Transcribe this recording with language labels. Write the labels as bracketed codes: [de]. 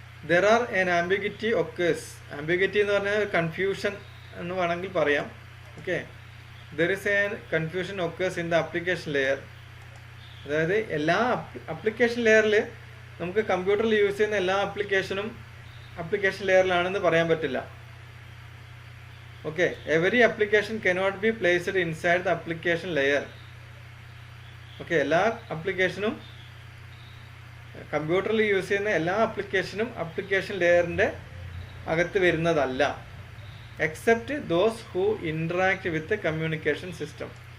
[en] There are an ambiguity occurs. [ml] Ambiguity എന്ന് പറഞ്ഞാൽ confusion എന്ന് വേണമെങ്കിൽ പറയാം. [en] Okay, there is a confusion occurs in the application layer. [ml] അതായത് എല്ലാ ആപ്ലിക്കേഷൻ ലെയറിൽ നമുക്ക് കമ്പ്യൂട്ടറിൽ യൂസ് ചെയ്യുന്ന എല്ലാ ആപ്ലിക്കേഷനും ആപ്ലിക്കേഷൻ ലെയറിലാണെന്ന് പറയാൻ പറ്റില്ല. [en] Okay, every application cannot be placed inside the application layer. [ml] Okay, എല്ലാ ആപ്ലിക്കേഷനും കമ്പ്യൂട്ടറിൽ യൂസ് ചെയ്യുന്ന എല്ലാ ആപ്ലിക്കേഷനും ആപ്ലിക്കേഷൻ ലെയറിൻ്റെ അകത്ത് വരുന്നതല്ല, [en] Except those who interact with communication system.